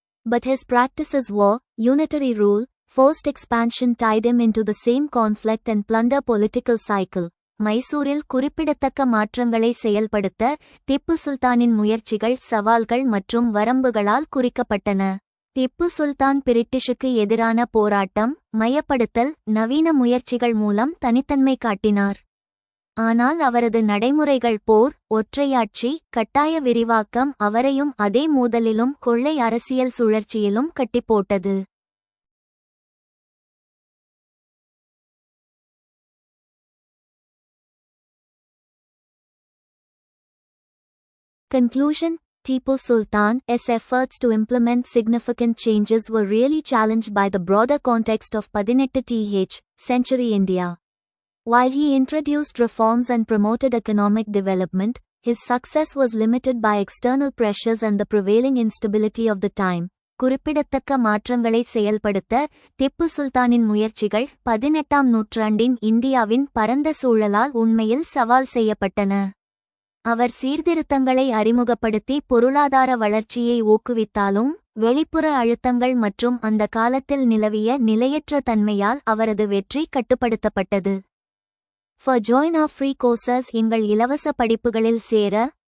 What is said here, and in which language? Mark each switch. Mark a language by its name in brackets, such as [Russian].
[English] But his practices war, unitary rule, forced expansion tied him into the same conflict and plunder political cycle. [Tamil] மைசூரில் குறிப்பிடத்தக்க மாற்றங்களை செயல்படுத்த திப்பு சுல்தானின் முயற்சிகள் சவால்கள் மற்றும் வரம்புகளால் குறிக்கப்பட்டன. திப்பு சுல்தான் பிரிட்டிஷுக்கு எதிரான போராட்டம், மையப்படுத்தல், நவீன முயற்சிகள் மூலம் தனித்தன்மை காட்டினார். ஆனால் அவரது நடைமுறைகள் போர், ஒற்றையாட்சி, கட்டாய விரிவாக்கம் அவரையும் அதே மோதலிலும் கொள்ளை அரசியல் சுழற்சியிலும் கட்டிப்போட்டது. [English] Conclusion. Tipu Sultan's efforts to implement significant changes were really challenged by the broader context of 18th century India. While he introduced reforms and promoted economic development, his success was limited by external pressures and the prevailing instability of the time. [Tamil] குறிப்பிடத்தக்க மாற்றங்களை செயல்படுத்த திப்பு சுல்தானின் முயற்சிகள் 18ஆம் நூற்றாண்டின் இந்தியாவின் பரந்த சூழலால் உண்மையில் சவால் செய்யப்பட்டன. அவர் சீர்திருத்தங்களை அறிமுகப்படுத்தி பொருளாதார வளர்ச்சியை ஊக்குவித்தாலும் வெளிப்புற அழுத்தங்கள் மற்றும் அந்த காலத்தில் நிலவிய நிலையற்ற தன்மையால் அவரது வெற்றி கட்டுப்படுத்தப்பட்டது. [English] For join our free courses [Tamil] எங்கள் இலவச படிப்புகளில் சேர